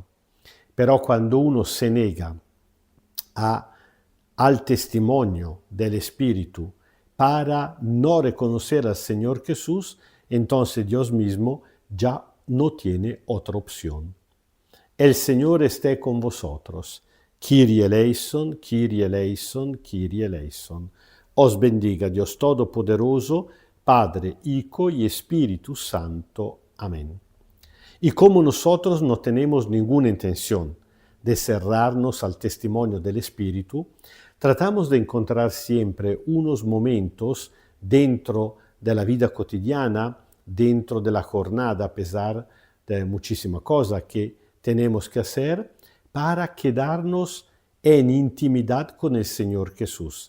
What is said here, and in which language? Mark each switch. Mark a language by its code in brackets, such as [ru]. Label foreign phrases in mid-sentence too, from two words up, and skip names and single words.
[es] Pero cuando uno se nega al testimonio del Espíritu para no reconocer al Señor Jesús, entonces Dios mismo ya no tiene otra opción. El Señor esté con vosotros. [el] Κύριε ελέησον, Κύριε ελέησον, Κύριε ελέησον. [es] Os bendiga Dios Todopoderoso, Padre, Hijo y Espíritu Santo. Amén. Y como nosotros no tenemos ninguna intención de cerrarnos al testimonio del Espíritu, Tratamos de encontrar siempre unos momentos dentro de la vida cotidiana, dentro de la jornada, a pesar de muchísima cosa que tenemos que hacer, para quedarnos en intimidad con el Señor Jesús.